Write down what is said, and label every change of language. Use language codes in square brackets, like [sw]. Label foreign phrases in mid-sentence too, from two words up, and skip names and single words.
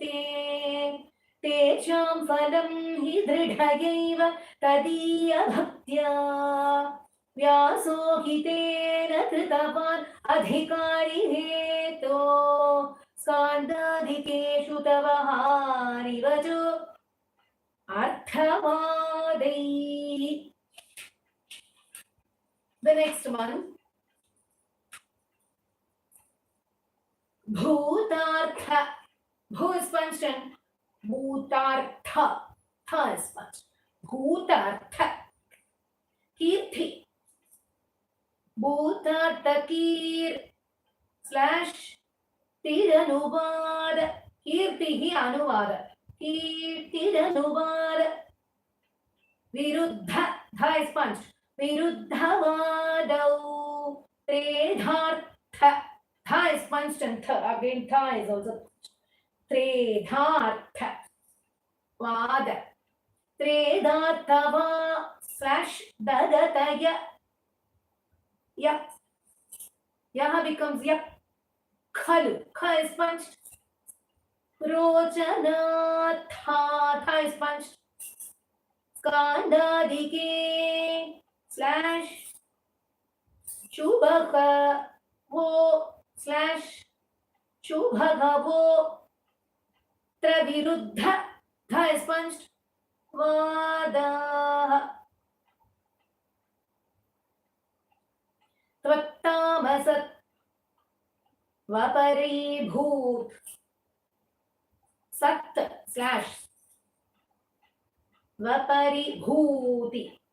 [sa] तेषां फलं हि दृढयैव तदीय भक्त्या व्यासो हि तेन कृतवान् अधिकारी हेतो स्कान्दादिकेषु तव हानिवचो अर्थवादै. [en] The next one. Bhutartha. Bhu is punched and Bhutartha. Tha is punched. Bhutartha. Kirti. Bhutartha Kir slash Tiranuvada. [sa] Kirti hi Anuvada. Tiranuvada. [en] Viruddha. Tha is punched. [sa] Viruddhavadau. Tredhartha. [en] Tha is punched and tha. Again, tha is also punched. [sa] Tredhartha. Vada. Tredharthava slash dadataya. [en] Ya. Yaha becomes ya. Khalu. Kha is punched. Rojanatha. Tha is punched. Skandadike slash [sa] Shubhaka vo [en] slash [sa] Shubhaka vo Traviruddha. [en] Tha is punched. Vada. [sa] Tvattamasat Vaparibhut Sat slash Vaparibhuti.